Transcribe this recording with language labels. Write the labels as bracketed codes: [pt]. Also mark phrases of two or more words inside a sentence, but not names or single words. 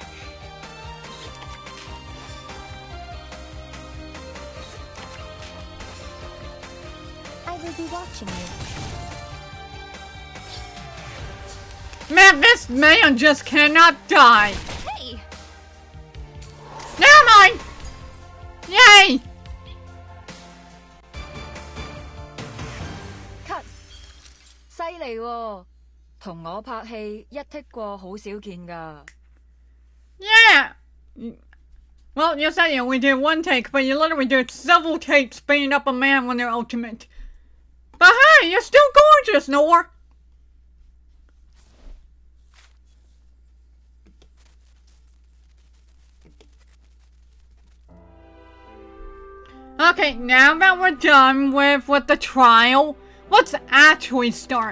[en] I will be watching you. Man, this man just cannot die. Hey! Never mind. Yay! Cut. [yue] 犀利喎，同我拍戲一剔過好少見㗎。 [en] Yeah. Well, you said you only did 1 take, but you literally did several takes beating up a man when they're ultimate. But hey, you're still gorgeous, Noire. Okay, now that we're done with the trial, let's actually start.